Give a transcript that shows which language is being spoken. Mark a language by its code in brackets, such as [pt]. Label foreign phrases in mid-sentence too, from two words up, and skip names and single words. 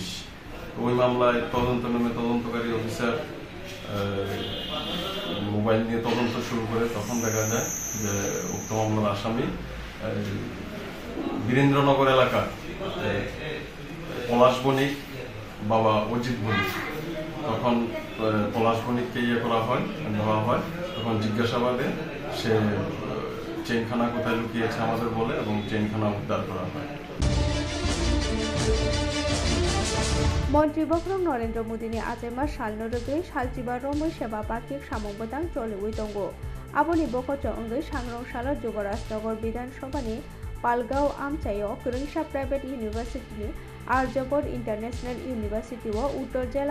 [bn] ওই মামলায় তদন্তকারী অফিসার মোবাইল নিয়ে তদন্ত শুরু করে তখন দেখা যায় যে উক্ত মামলার আসামি বীরেন্দ্রনগর এলাকার পলাশ বণিক বাবা অজিত বণিক। তখন পলাশ বণিককে করা হয়, নেওয়া হয়। তখন জিজ্ঞাসাবাদে সে চেইনখানা কোথায় লুকিয়েছে আমাদের বলে এবং চেইনখানা উদ্ধার করা হয়। [trp] मन्त्री बख्रं नरेन्द्र मोदीनि आजेमा सालनोरगै सालजिबा रमै सेबा पाकिक सामंबदां चलिउइ दंगो आबोनि बख'चो अंगै सांग्रं सालो जुगराजनगर विधानसभानि पालगाव आमचायो फोरोंसा [en] private universityni [trp] आर्यभट्ट इन्टारनेशनल इउनिभार्सिटी व उत्तर जिल्ला